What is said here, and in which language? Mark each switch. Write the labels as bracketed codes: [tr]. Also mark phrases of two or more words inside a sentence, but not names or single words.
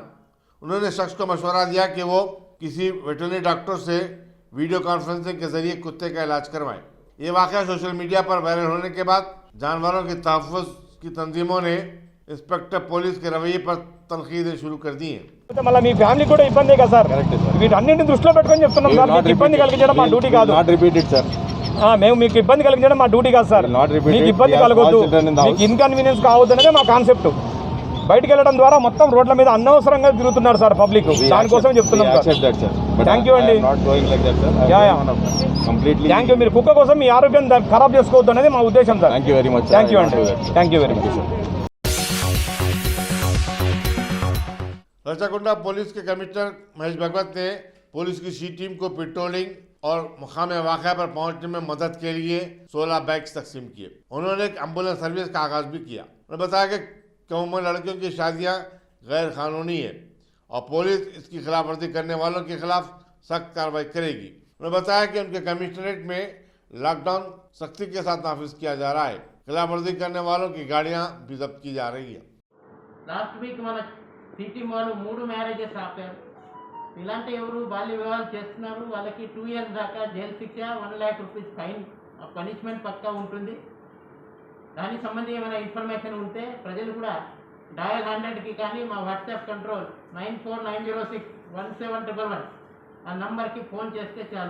[ur] انہوں نے شخص کو مشورہ دیا کہ وہ کسی [en] veterinary doctor [ur] سے [en] video conferencing [ur] کے ذریعے کتے کا علاج کروائیں. یہ واقعہ [en] social media [ur] پر وائرل ہونے کے بعد جانوروں کے تحفظ کی تنظیموں نے [en] inspector police [ur] کے رویے پر تنقیدیں شروع کر دی ہیں. [te] మళ్ళీ మీ ఫ్యామిలీ కూడా ఇబ్బందే కదా సార్. వీటన్నిటిని దృష్టిలో పెట్టుకొని చెప్తున్నాం సార్. మీకు ఇబ్బంది కలిగించడం మా డ్యూటీ కాదు. [en] not repeated sir. [te] మేము మీకు ఇబ్బంది కలిగించడం మా డ్యూటీ కాదు సార్. [en] not repeat [te] మీకు [en] it. [te] ఇబ్బంది [en] We have [te] కలగొద్దు, [en] small children in the [te] మీకు [en] house. [te] ఇన్కన్వీనియన్స్ కావద్దు అనేది మా కాన్సెప్ట్. బయటికి వెళ్ళడం ద్వారా మొత్తం రోడ్ల మీద అనవసరంగా తిరుగుతున్నారు సార్ పబ్లిక్. దానికోసం చెప్తున్నాం సార్. [en] thank you [te] అండి. [en] thank you. [te] మీరు కుక్క కోసం మీ ఆరోగ్యం ఖరాబ్ చేసుకోవద్దు అనేది మా ఉద్దేశం సార్. [en] thank you very much. thank you అండి. thank you very much. [ur] راچکونڈہ پولیس کے کمشنر مہیش بھگوت نے پولیس کی سی ٹیم کو پیٹرولنگ اور مقام واقعہ پر پہنچنے میں مدد کے لیے 16 بیگز تقسیم کیے. انہوں نے ایک [en] ambulance service [ur] کا آغاز بھی کیا۔ انہوں نے بتایا کہ قوم لڑکیوں کی شادیاں غیر قانونی ہے اور پولیس اس کی خلاف ورزی کرنے والوں کے خلاف سخت کارروائی کرے گی. انہوں نے بتایا کہ ان کے کمشنریٹ میں لاک ڈاؤن سختی کے ساتھ نافذ کیا جا رہا ہے. خلاف ورزی کرنے والوں کی گاڑیاں بھی ضبط کی جا رہی ہے. [en] last week [te] మన సిటీ వాళ్ళు 3 మ్యారేజెస్ ఆపారు. ఇలాంటి ఎవరు బాల్య వివాహాలు చేస్తున్నారు వాళ్ళకి 2 ఇయర్స్ దాకా జైలు శిక్ష, 1 lakh [en] rupees fine, [te] పనిష్మెంట్ పక్కా ఉంటుంది. దానికి సంబంధించి ఏమైనా ఇన్ఫర్మేషన్ ఉంటే ప్రజలు కూడా డయల్ 100కి కానీ మా వాట్సాప్ కంట్రోల్ 9490617111 ఆ నంబర్కి ఫోన్ చేస్తే చాలు.